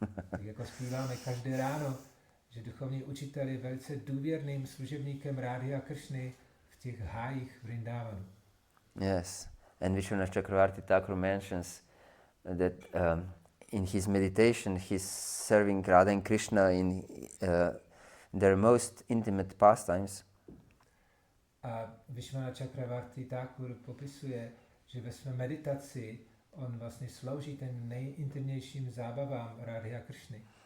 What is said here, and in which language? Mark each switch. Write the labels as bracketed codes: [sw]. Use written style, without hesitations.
[cs] Tak jako zpíváme každé ráno, že duchovní učitel je velice důvěrným služebníkem Rády a Krišny v těch hájích Vrindávanu. [en] Yes, and Vishwanath Chakravarti Thakur mentions that in his meditation he's serving Radha and Krishna in their most intimate pastimes. [cs] A Vishwanath Chakravarti Thakur popisuje, že ve své meditaci on vlastně slouží ten nejintimnějším zábavám Rády a Krišny.